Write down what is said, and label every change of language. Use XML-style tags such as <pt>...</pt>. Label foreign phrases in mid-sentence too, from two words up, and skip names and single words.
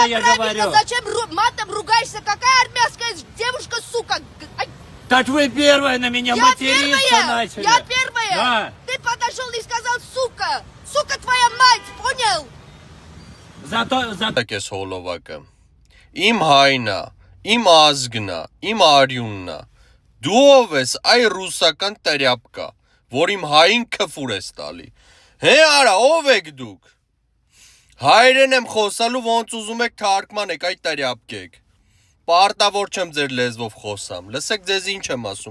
<ru>Я говорю. Зачем матом ругаешься? Какая армянская девушка, сука? Так вы первая на меня Я материться первая! начали. Я первая! Да. Ты подошел и сказал, сука! Сука твоя мать, понял? Зато</ru> <hy>Տակես հոլովակը։ Իմ հայնա, իմ ազգնա, իմ արյուննա։ Դու ով ես այ ռուսական տերյապկա, որ իմ հային քֆուր ես տալի։ Հե արա, ով եք դուք։ Հայրեն եմ խոսալու ոնց ուզում եք թարգմանեք այ տերյապկեք։ Պարտավոր չեմ ձեր լեզվով խոսամ։ Լսեք ձեզ ինչ եմ ասում,</hy>